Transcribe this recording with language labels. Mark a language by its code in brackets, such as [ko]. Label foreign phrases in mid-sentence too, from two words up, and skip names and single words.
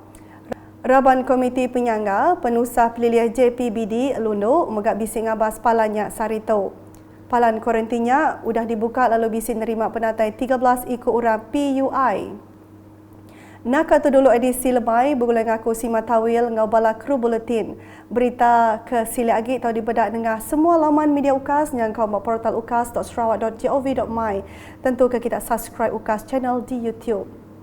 [iba] Raban Komiti Penyangga Penusah Peliliah JPBD Lundu megak bising ngabas palannya sarito. Palan kuarantinnya udah dibuka lalu bising nerima penatai 13 ikut orang PUI. Nak tu dulu edisi lemai bergulai ngaku Sima Tawil ngabala kru buletin. Berita ke sili agi tau dibedak dengan semua laman media UKAS yang kau portal ukas.sarawak.gov.my. Tentu ke kita subscribe UKAS channel di YouTube.